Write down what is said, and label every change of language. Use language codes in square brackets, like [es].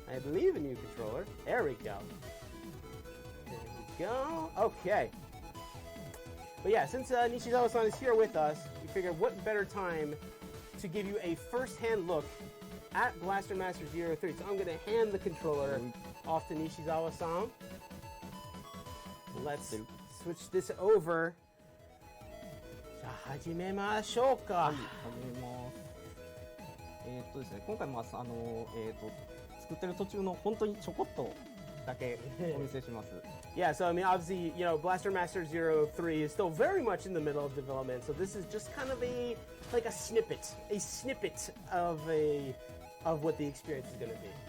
[en] I believe in you, controller. There we go. There we go. Okay. But yeah, since Nishizawa-san is here with us, we figured what better time to give you a first-hand look at Blaster Master Zero 3. So I'm going to hand the controller off to Nishizawa-san. Let's switch this over. [ja] じゃあ始めましょうか。はい、始めます。ですね、今回作ってる途中の本当にちょこっとだけお見せします。 [en] Yeah, so I mean, obviously, Blaster Master Zero 3 is still very much in the middle of development. So this is just kind of a snippet of what the experience is going to be.